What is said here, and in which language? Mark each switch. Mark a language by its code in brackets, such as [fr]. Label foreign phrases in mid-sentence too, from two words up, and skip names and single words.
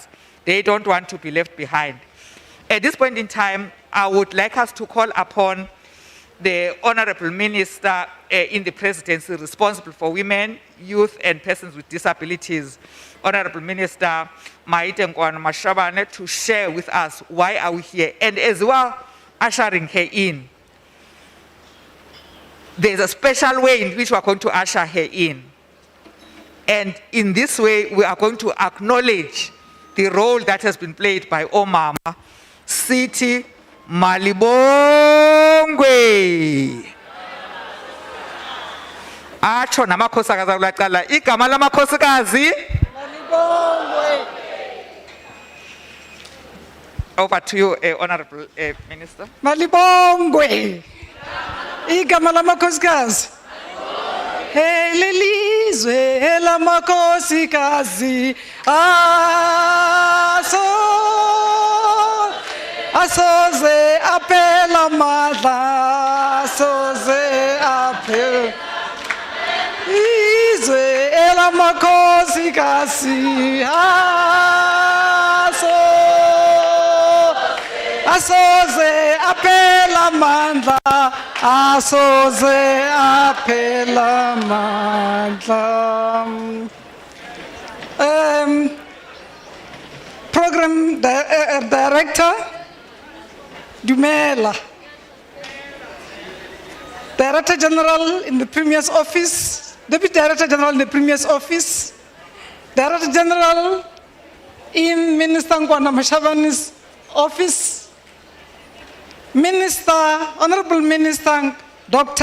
[en] They don't want to be left behind. At this point in time, I would like us to call upon the Honorable Minister in the Presidency responsible for women, youth, and persons with disabilities, Honorable Minister Maite Nkwana Mashabane, to share with us why are we here, and as well ushering her in. There's a special way in which we are going to usher her in. And in this way, we are going to acknowledge the role that has been played by Omama, City Malibongwe. [zu] Acho namakhosikazi akulaqala igama lamakhosikazi Malibongwe. [en] Over to you, Honorable Minister. [zu] Malibongwe. Igama lamakhosikazi. Lelizwe elamakhosikazi asoze aphela madla, asoze aphela izwe elamakhosikazi asoze aphela mandla, asoze aphela mandla. [en] Program Director, Dumela. Director General in the Premier's office, Deputy Director General in the Premier's office, Director General in Minister Ngwana Mashabani's office, Minister, Honorable Minister Dr.